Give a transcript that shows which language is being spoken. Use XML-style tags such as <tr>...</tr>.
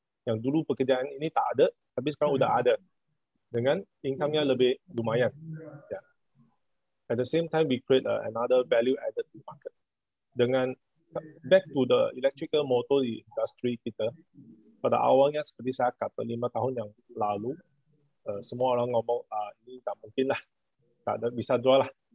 <ms>Yang dulu pekerjaan ini tak ada, tapi sekarang udah ada. Dengan income-nya lebih lumayan. Yeah.</ms> <en>At the same time, we create another value added to market.</en> <ms>Dengan</ms> <en>back to the electrical motor industry</en> <ms>kita, pada awalnya seperti saya kata 5 tahun yang lalu, semua orang ngomong ini tak mungkin lah, tak ada bisa jual lah.</ms>